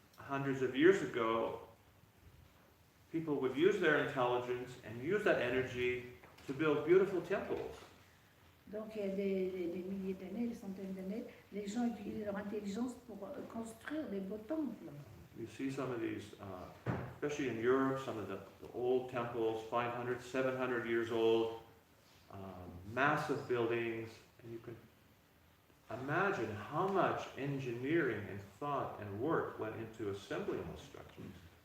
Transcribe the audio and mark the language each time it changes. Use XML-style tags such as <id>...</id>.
<en>Hundreds of years ago, people would use their intelligence and use that energy to build beautiful temples.</en> <fr>Donc il y a des milliers d'années, des centaines d'années, les gens utilisent leur intelligence pour construire des beaux temples.</fr> <en>You see some of these, especially in Europe, some of the old temples, 500, 700 years old, massive buildings, and you can imagine how much engineering and thought and work went into assembling those structures.</en>